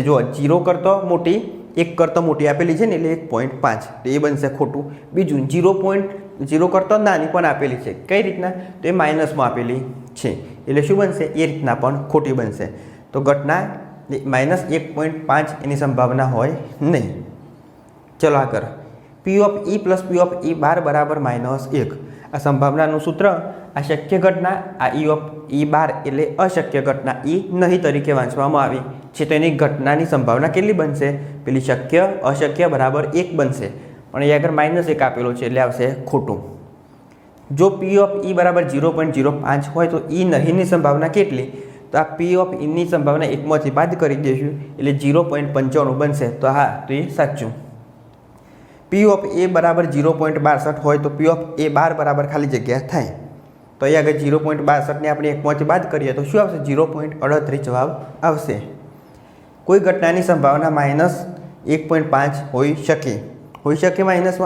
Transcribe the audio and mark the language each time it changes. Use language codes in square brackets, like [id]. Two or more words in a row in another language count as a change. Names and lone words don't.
[gu] જો 0 કરતાં મોટી 1 કરતાં મોટી આપેલી છે ને એટલે 1.5 તો એ બનશે ખોટું. બીજું 0 કરતાં નાની પણ આપેલી છે. કઈ રીતના? તો એ માઇનસમાં આપેલી છે એટલે શું બનશે? એ રીતના પણ ખોટી બનશે. તો ઘટના -1.5 એની સંભાવના હોય નહીં. ચલો આગળ. [en] P of E plus P of E [gu] બાર બરાબર [en] -1. [gu] આ સંભાવનાનું સૂત્ર આ શક્ય ઘટના, આ [en] E of E [gu] બાર એટલે અશક્ય ઘટના E નહીં તરીકે વાંચવામાં આવી છે. તો એની ઘટનાની સંભાવના કેટલી બનશે? પેલી શક્ય અશક્ય બરાબર 1 બનશે. પણ એ આગળ -1 આપેલો છે એટલે આવશે ખોટું. જો [en] P of E [gu] બરાબર 0.05 હોય તો E નહીંની સંભાવના કેટલી? તો આ [en] P of E [gu] ની સંભાવના 1માંથી બાદ કરી દઈશું એટલે 0.95 બનશે. તો હા, તો એ સાચું. [en] P of A [gu] બરાબર 0.62 હોય તો [en] P of A [gu] બાર બરાબર ખાલી જગ્યા થાય. તો અહીં આગળ 0.62ને આપણે 1માંથી બાદ કરીએ તો શું આવશે? 0.38 જવાબ આવશે. કોઈ ઘટનાની સંભાવના -1.5 હોઈ શકે માઇનસમાં.